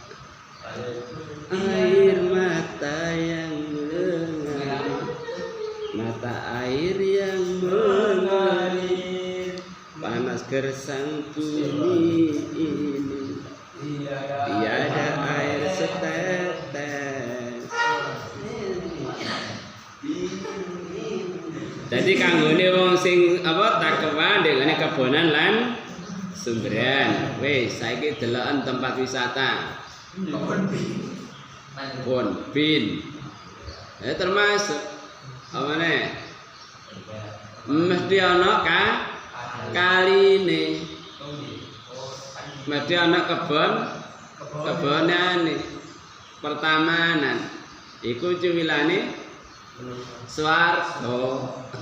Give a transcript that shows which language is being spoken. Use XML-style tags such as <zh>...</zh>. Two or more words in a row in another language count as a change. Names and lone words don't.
<id>Air mata yang mengalir, mata air yang mengalir, panas gersang bumi ini, tiada air setetes.</id> <jv>Jadi kanggone wong sing apa takwa ndekne kebonan lan sumberan. Wis saiki deloken</jv> <id>tempat wisata.</id> <jv>Bonbin.</jv> <id>Termasuk apa nih?</id> <jv>Mesti ana kaline. Mesti ana kebonane. Pertamanan. Iku cuwilane swarga.</jv>